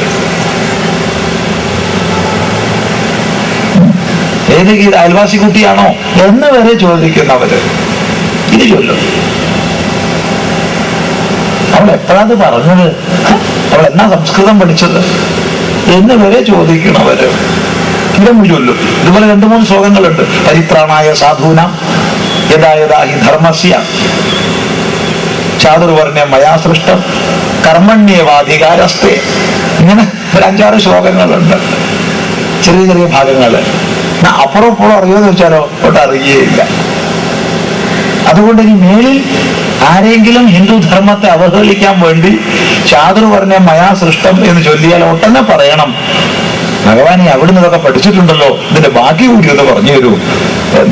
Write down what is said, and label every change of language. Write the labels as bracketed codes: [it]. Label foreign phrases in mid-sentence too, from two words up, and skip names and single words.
[ml] ഏത് ഗീത, അയൽവാസി കുട്ടിയാണോ എന്ന് വരെ ചോദിക്കുന്നവര് ഇത് ചൊല്ലും. അവൾ എപ്പോഴത് പറഞ്ഞത്, അവൾ എന്നാ സംസ്കൃതം പഠിച്ചത് എന്ന് വരെ ചോദിക്കണവര് ഇതൊന്നും ചൊല്ലും. ഇതുപോലെ 2-3 ശ്ലോകങ്ങളുണ്ട്. [sa] പരിത്രാണായ സാധൂനാം യഥാ യഥാ ഹി ധർമ്മസ്യ ചാതുർവർണ്ണം മയാ സൃഷ്ടം കർമ്മണ്യേവാധികാരസ്തേ. [ml] ഇങ്ങനെ ഒരു 5-6 ശ്ലോകങ്ങളുണ്ട്, ചെറിയ ചെറിയ ഭാഗങ്ങള്. അപ്പുറം ഇപ്പോഴും അറിയുമെന്ന് വെച്ചാലോ ഒട്ട് അറിയുകയില്ല. അതുകൊണ്ട് ഇനി മേലിൽ ആരെങ്കിലും ഹിന്ദു ധർമ്മത്തെ അവഹേളിക്കാൻ വേണ്ടി [sa] ചാതുർവർണ്ണം മയാ സൃഷ്ടം [ml] എന്ന് ചൊല്ലിയാൽ ഒട്ടന്നെ പറയണം, ഭഗവാൻ ഈ അവിടുന്ന് ഇതൊക്കെ പഠിച്ചിട്ടുണ്ടല്ലോ, ഇതിന്റെ ബാക്കി കൂടി ഒന്ന് പറഞ്ഞു തരൂ എന്ന്.